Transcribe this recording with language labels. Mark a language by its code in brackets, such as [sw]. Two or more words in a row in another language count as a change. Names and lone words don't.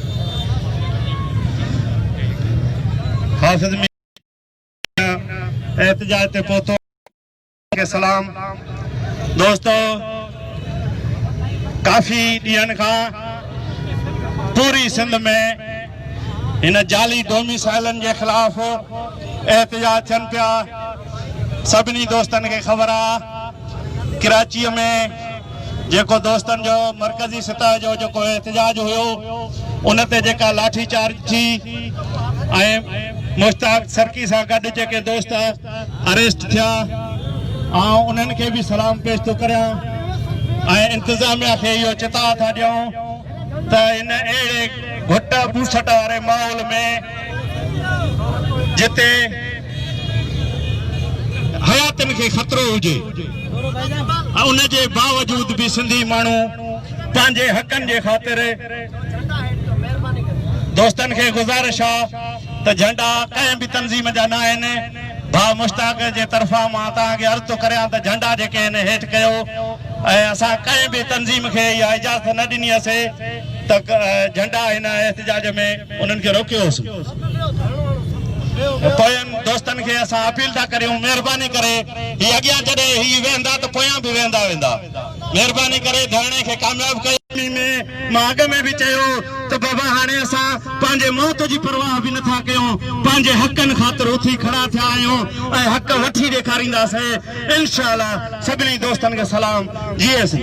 [sd] हाफ़िज़ एहतजाज ते पहुतो के सलाम दोस्तों काफ़ी ॾींहंनि खां पूरी सिंध में इन जाली डोमिसाइलन के खिलाफ एहतजाज थियनि पिया। सभिनी दोस्तनि खे ख़बर आहे कराची में जेको दोस्तनि जो मरकज़ी सतह जो जेको एहतजाज हुयो उन ते जेका लाठी चार्ज थी ऐं मुश्ताक सरकी सां गॾु जेके दोस्त अरेस्ट थिया उन्हनि खे भी सलाम पेश तो करियां ऐं इंतज़ामिया खे इहो चिता था ॾियूं त इन अहिड़े घुट पूसट वारे माहौल में जिते हयातनि दोस्तन के खतरो हुजे उन जे बावजूद भी सिंधी मानू पांजे हकन जे खातिर दोस्तन के गुजारिश त झंडा कहीं भी तंजीम जा ना आहिनि भा मुश्ताक जे तरफा मां तव्हांखे अर्ज़ थो करियां त झंडा जेके आहिनि हेठि कयो ऐं असां कंहिं बि तंज़ीम खे इहा इजाज़त न ॾिनीसीं त झंडा हिन एहतिजाज में उन्हनि खे रोकियोसीं पोयनि दोस्तनि खे असां अपील था करियूं महिरबानी करे हीअ अॻियां जॾहिं हीअ वेंदा त पोयां बि वेंदा महिरबानी करे धरणे खे कामयाब कयो में मां अॻ में बि चयो त बाबा हाणे असां पंहिंजे मौत जी परवाह बि नथा कयूं पंहिंजे हक़नि ख़ातिर उथी खड़ा थिया आहियूं ऐं हक़ वठी ॾेखारींदासीं इंशाअल्लाह सभिनी दोस्तनि खे सलाम जी